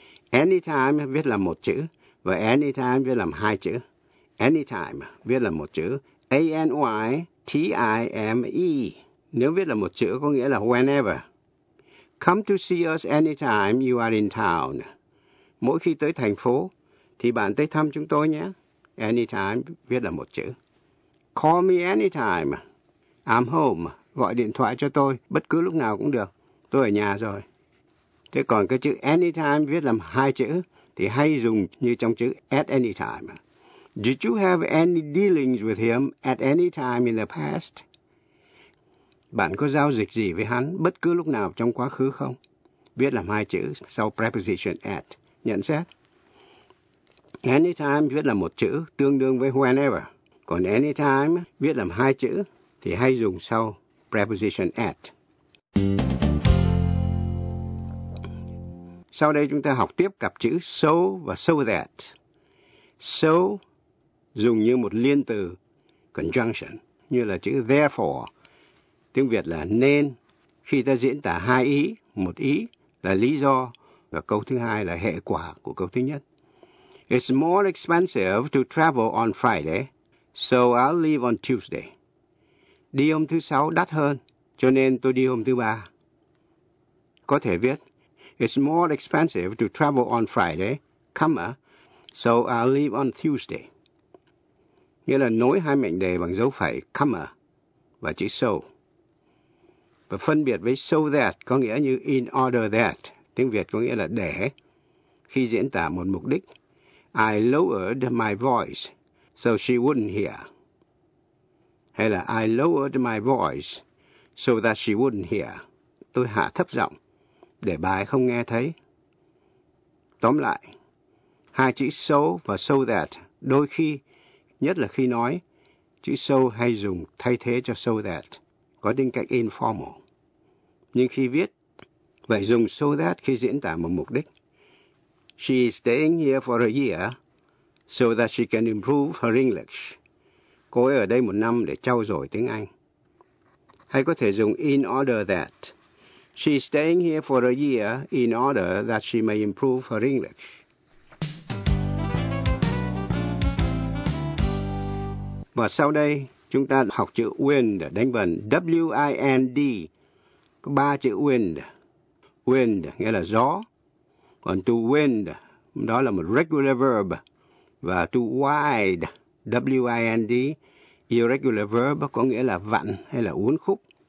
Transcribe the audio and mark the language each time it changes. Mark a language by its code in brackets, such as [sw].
[vi] Anytime viết là một chữ và anytime viết làm hai chữ. Anytime viết là một chữ. A-N-Y-T-I-M-E. Nếu viết là một chữ có nghĩa là whenever. [en] Come to see us anytime you are in town. [vi] Mỗi khi tới thành phố thì bạn tới thăm chúng tôi nhé. Anytime viết là một chữ. [en] Call me anytime. I'm home. [vi] Gọi điện thoại cho tôi bất cứ lúc nào cũng được. Tôi ở nhà rồi. Thế còn cái chữ anytime viết làm hai chữ thì hay dùng như trong chữ at any time. [en] Did you have any dealings with him at any time in the past? [vi] Bạn có giao dịch gì với hắn bất cứ lúc nào trong quá khứ không? Viết làm hai chữ sau preposition at nhận xét. Anytime viết là một chữ tương đương với whenever. Còn anytime viết làm hai chữ thì hay dùng sau preposition at. Sau đây chúng ta học tiếp cặp chữ so và so that. So dùng như một liên từ conjunction, như là chữ therefore. Tiếng Việt là nên, khi ta diễn tả hai ý, một ý là lý do và câu thứ hai là hệ quả của câu thứ nhất. [en] It's more expensive to travel on Friday, so I'll leave on Tuesday. [vi] Đi hôm thứ sáu đắt hơn, cho nên tôi đi hôm thứ ba. Có thể viết, [en] it's more expensive to travel on Friday, comma, so I'll leave on Tuesday. [vi] Nghĩa là nối hai mệnh đề bằng dấu phẩy comma và chữ so. Và phân biệt với so that có nghĩa như in order that, tiếng Việt có nghĩa là để, khi diễn tả một mục đích. [en] I lowered my voice so she wouldn't hear. [vi] Hay là [en] I lowered my voice so that she wouldn't hear. [vi] Tôi hạ thấp giọng để bà ấy không nghe thấy. Tóm lại, hai chữ so và so that đôi khi, nhất là khi nói, chữ so hay dùng thay thế cho so that, có tính cách informal. Nhưng khi viết, vậy dùng so that khi diễn tả một mục đích. [en] She is staying here for a year so that she can improve her English. [vi] Cô ấy ở đây một năm để trau dồi tiếng Anh. Hay có thể dùng in order that. [en] She is staying here for a year in order that she may improve her English. [vi] Và sau đây, chúng ta học chữ wind, đánh vần W-I-N-D. Có ba chữ wind. Wind nghĩa là gió. Còn to wind, đó là một regular verb. Và to wind, W-I-N-D, irregular verb, có nghĩa là vặn hay là uốn khúc.